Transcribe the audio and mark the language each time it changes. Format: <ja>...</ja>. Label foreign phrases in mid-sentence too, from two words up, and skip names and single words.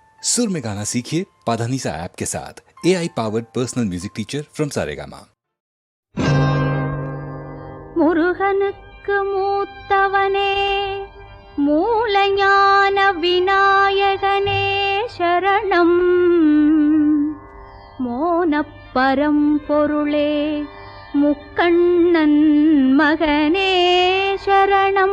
<hi>सुर में गाना सीखिए पाधानीसा ऐप के साथ।</hi> <en>AI powered personal music teacher from Saregama.</en> <ta>முருகனுக்கு மூத்தவனே மூலஞான விநாயகனே சரணம். மோனப்பரம் பொருளே முக்கண்ணன் மகனே சரணம்.</ta>